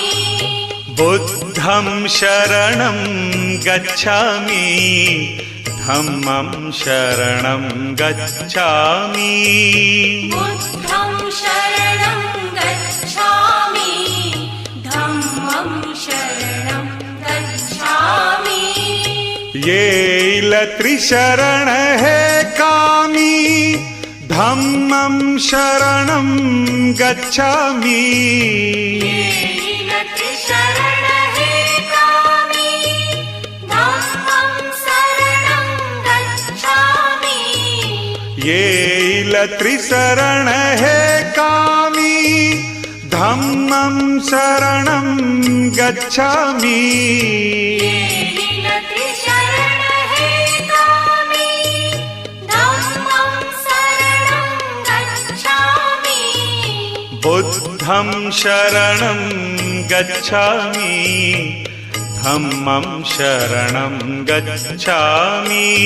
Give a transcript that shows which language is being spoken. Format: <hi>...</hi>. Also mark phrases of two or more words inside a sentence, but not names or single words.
<pi>बुद्धं शरणं गच्छामि धम्मं शरणं गच्छामि बुद्धं शरणं गच्छामि धम्मं शरणं गच्छामि</pi> <mr>येईल त्रिशरण हे कामी</mr> <pi>धम्मं शरणं गच्छामि</pi> <mr>येईल त्रिशरण हे कामी</mr> <pi>धम्मं शरणं गच्छामि बुद्धं शरणं गच्छामि धम्मं शरणं गच्छामि</pi>